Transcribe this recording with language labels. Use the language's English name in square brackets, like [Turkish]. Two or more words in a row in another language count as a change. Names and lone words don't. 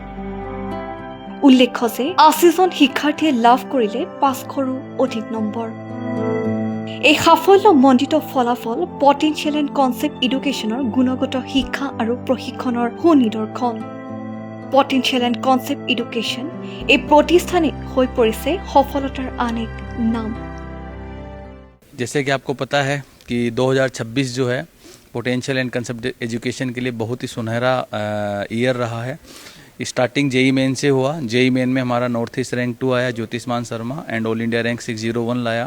[Assamese] উল্লেখ্য যে 80জন শিক্ষাৰ্থীয়ে লাভ কৰিলে 500ৰো অধিক নম্বৰ। এই সাফল্যমণ্ডিত ফলাফল পটেনচিয়েল এণ্ড কনচেপ্ট এডুকেশ্যনৰ গুণগত শিক্ষা আৰু প্ৰশিক্ষণৰ সুনিদৰ্শন। পটেনচিয়েল এণ্ড কনচেপ্ট এডুকেশ্যন এই প্ৰতিষ্ঠানে হৈ পৰিছে সফলতাৰ আন এক নাম। [Hindi] जैसे कि आपको पता है कि 2026 जो है पोटेंशियल एंड कंसेप्ट एजुकेशन के लिए बहुत ही सुनहरा ईयर रहा है। स्टार्टिंग जेई मेन से हुआ। जेई मेन में हमारा [English] North East rank [Hindi] 2 आया, ज्योतिषमान शर्मा, [English] and All India rank [Hindi] 601 लाया।